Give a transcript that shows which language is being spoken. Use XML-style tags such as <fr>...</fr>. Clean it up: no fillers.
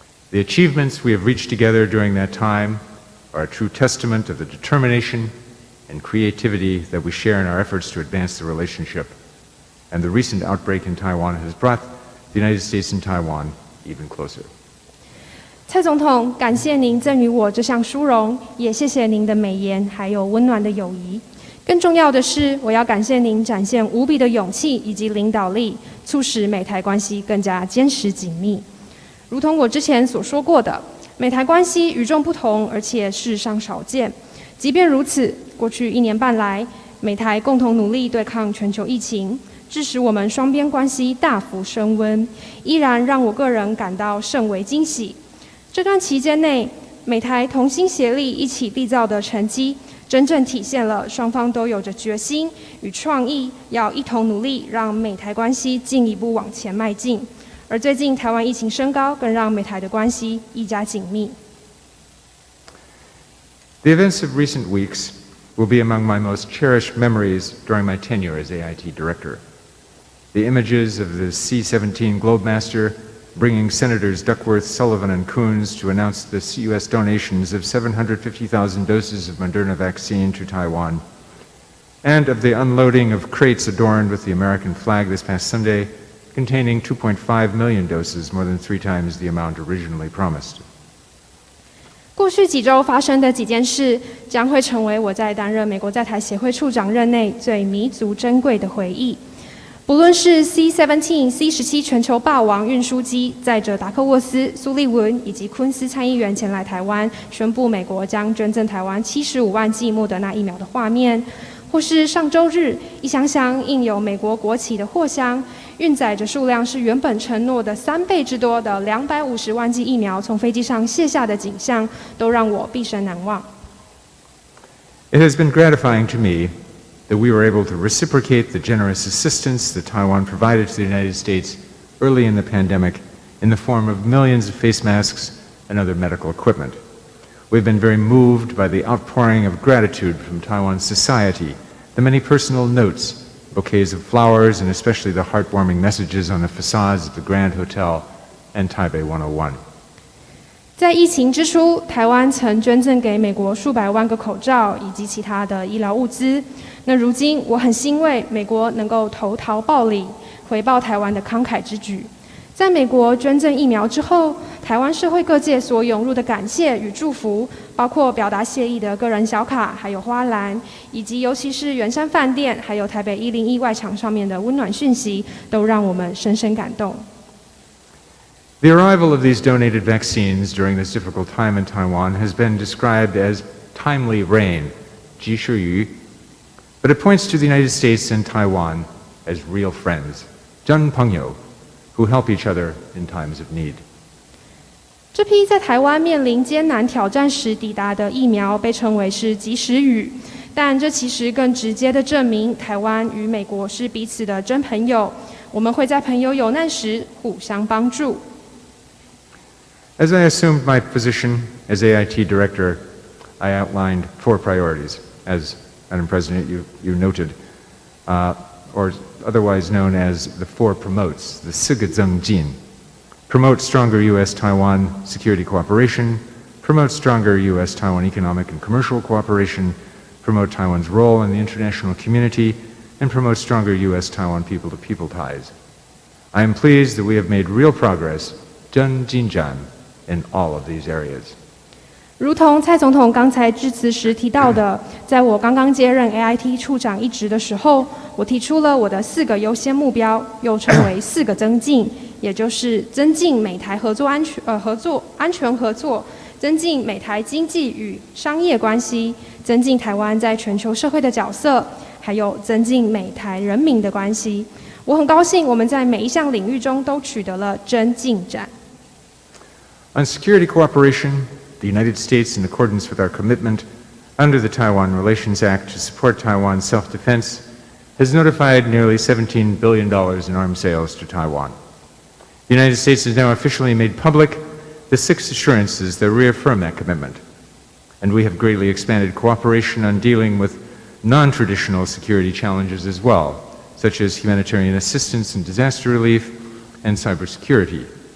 <en>The achievements we have reached together during that time are a true testament of the determination and creativity that we share in our efforts to advance the relationship and the recent outbreak in Taiwan has brought the United States and Taiwan even closer.</en> <zh>蔡总统，感谢您赠予我这项殊荣，也谢谢您的美言，还有温暖的友谊。更重要的是，我要感谢您展现无比的勇气以及领导力，促使美台关系更加坚实紧密。如同我之前所说过的，美台关系与众不同，而且世上少见。即便如此，过去1年半来，美台共同努力对抗全球疫情，致使我们双边关系大幅升温，依然让我个人感到甚为惊喜。这段期间内，美台同心协力一起缔造的成绩，真正体现了双方都有着决心与创意，要一同努力，让美台关系进一步往前迈进。而最近台湾疫情升高，更让美台的关系愈加紧密。</zh> <en>The events of recent weeks will be among my most cherished memories during my tenure as AIT Director. The images of the C-17 Globemaster bringing Senators Duckworth, Sullivan, and Coons to announce the U.S. donations of 750,000 doses of Moderna vaccine to Taiwan, and of the unloading of crates adorned with the American flag this past Sunday, containing 2.5 million doses, more than 3 times the amount originally promised.</en> <zh>过去几周发生的几件事，将会成为我在担任美国在台协会处长任内最弥足珍贵的回忆。不论是 C-17、C-17 全球霸王运输机载着达克沃斯、苏利文以及昆斯参议员前来台湾，宣布美国将捐赠台湾75万剂莫德纳疫苗的画面，或是上周日一箱箱印有美国国旗的货箱，运载着数量是原本承诺的3倍之多的250万剂疫苗从飞机上卸下的景象，都让我毕生难忘。</zh> <en>It has been gratifying to me that we were able to reciprocate the generous assistance that Taiwan provided to the United States early in the pandemic in the form of millions of face masks and other medical equipment. We've been very moved by the outpouring of gratitude from Taiwan society, the many personal notes, bouquets of flowers, and especially the heartwarming messages on the facades of the Grand Hotel and Taipei 101.</en> <zh>在疫情之初，台湾曾捐赠给美国数百万个口罩以及其他的医疗物资。那如今，我很欣慰，美国能够投桃报李，回报台湾的慷慨之举。在美国捐赠疫苗之后，台湾社会各界所涌入的感谢与祝福，包括表达谢意的个人小卡，还有花篮，以及尤其是圆山饭店，还有台北101外墙上面的温暖讯息，都让我们深深感动。</zh> <en>The arrival of these donated vaccines during this difficult time in Taiwan has been described as timely rain,</en> <zh>及时雨,</zh> <en>but it points to the United States and Taiwan as real friends,</en> <zh>真朋友,</zh> <en>who help each other in times of need.</en> <zh>这批在台湾面临艰难挑战时抵达的疫苗，被称为是及时雨，但这其实更直接的证明，台湾与美国是彼此的真朋友，我们会在朋友有难时互相帮助。</zh> <en>As I assumed my position as AIT Director, I outlined 4 priorities, as Madam President, you noted, or otherwise known as the 4 promotes, the</en> <zh>4个增进.</zh> <en>Promote stronger U.S.-Taiwan security cooperation, promote stronger U.S.-Taiwan economic and commercial cooperation, promote Taiwan's role in the international community, and promote stronger U.S.-Taiwan people-to-people ties. I am pleased that we have made real progress,</en> <zh>真进展,</zh> <en>in all of these areas.</en> <zh>如同蔡总统刚才致辞时提到的，在我刚刚接任 AIT 处长一职的时候，我提出了我的4个优先目标，又称为4个增进，也就是增进美台安全合作，增进美台经济与商业关系，增进台湾在全球社会的角色，还有增进美台人民的关系。我很高兴我们在每一项领域中都取得了真进展。</zh> <en>On security cooperation, the United States, in accordance with our commitment under the Taiwan Relations Act to support Taiwan's self-defense, has notified nearly $17 billion in arms sales to Taiwan. The United States has now officially made public the 6 assurances that reaffirm that commitment, and we have greatly expanded cooperation on dealing with non-traditional security challenges as well, such as humanitarian assistance and disaster relief and cybersecurity.</en>